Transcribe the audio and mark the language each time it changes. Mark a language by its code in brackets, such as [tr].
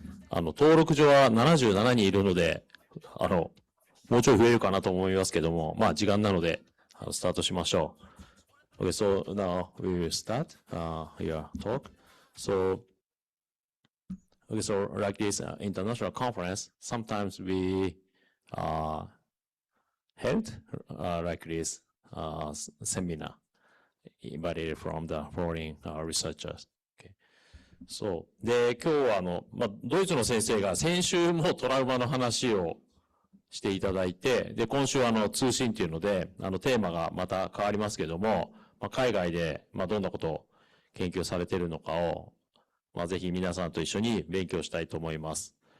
[ja] 登録上は77人いるので、もうちょい増えるかなと思いますけども、まあ、時間なので、スタートしましょう。 [en] Okay, so now we will start your talk. So like this international conference, sometimes we held like this seminar invited from the foreign researchers. [ja] そう。で、今日はドイツの先生が先週もトラウマの話をしていただいて、で、今週は通信っていうので、テーマがまた変わりますけども、海外で、どんなことを研究されているのかを、ぜひ皆さんと一緒に勉強したいと思います。